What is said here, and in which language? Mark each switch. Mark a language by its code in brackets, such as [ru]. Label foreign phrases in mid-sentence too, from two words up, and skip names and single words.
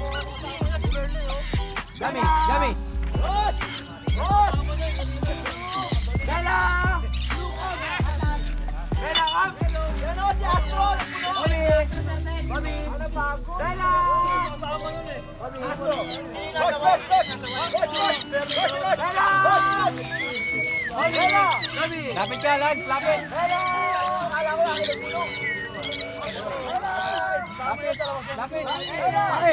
[tl] Gami. Bella! Bella, come! Yan, oh, si Astro! Bobby! Bella! Astro! Boss! Bella! Bella! Lapit ka, Lance. Lapit. Bella! Akala ko lang ito puno. Lapit. Ay!